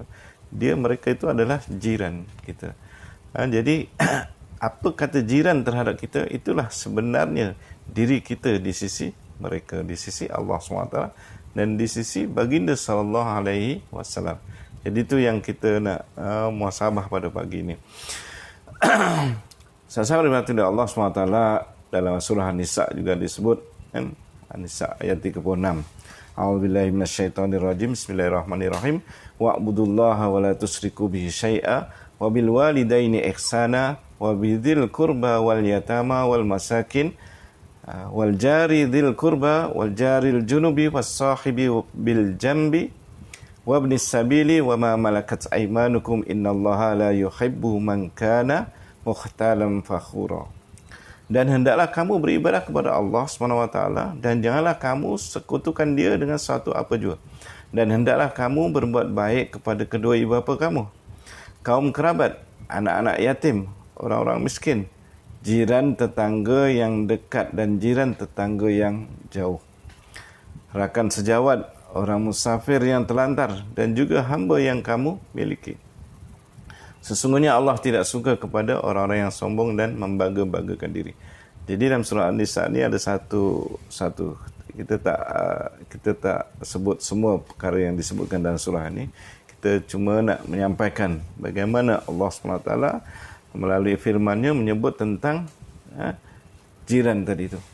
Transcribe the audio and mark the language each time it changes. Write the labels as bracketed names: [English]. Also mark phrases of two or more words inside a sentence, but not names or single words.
[Malay] Mereka itu adalah jiran kita. Jadi apa kata jiran terhadap kita, itulah sebenarnya diri kita di sisi mereka, di sisi Allah SWT dan di sisi baginda [Arabic] صلى الله عليه وسلم. [Malay] Jadi itu yang kita nak muhasabah pada pagi ini. Saya berhati Allah SWT dalam surah An-Nisa juga disebut, kan? An-Nisa ayat 36. [Arabic] أعوذ بالله من الشيطان الرجيم. بسم الله الرحمن الرحيم. واعبدوا الله ولا تشركوا به شيئا وبالوالدين إحسانا وبذي القربى واليتامى والمساكين والجار ذي القربى والجار الجنب والصاحب بالجنب وابن السبيل وما ملكت أيمانكم إن الله لا يحب من كان مختالا فخورا. [Malay] Dan hendaklah kamu beribadah kepada Allah SWT, dan janganlah kamu sekutukan dia dengan sesuatu apa jua. Dan hendaklah kamu berbuat baik kepada kedua ibu bapa kamu, kaum kerabat, anak-anak yatim, orang-orang miskin, jiran tetangga yang dekat dan jiran tetangga yang jauh, rakan sejawat, orang musafir yang terlantar, dan juga hamba yang kamu miliki. Sesungguhnya Allah tidak suka kepada orang-orang yang sombong dan membangga-banggakan diri. Jadi dalam surah An-Nisa ni ada satu kita tak sebut semua perkara yang disebutkan dalam surah ini. Kita cuma nak menyampaikan bagaimana Allah SWT melalui firman-Nya menyebut tentang jiran tadi itu.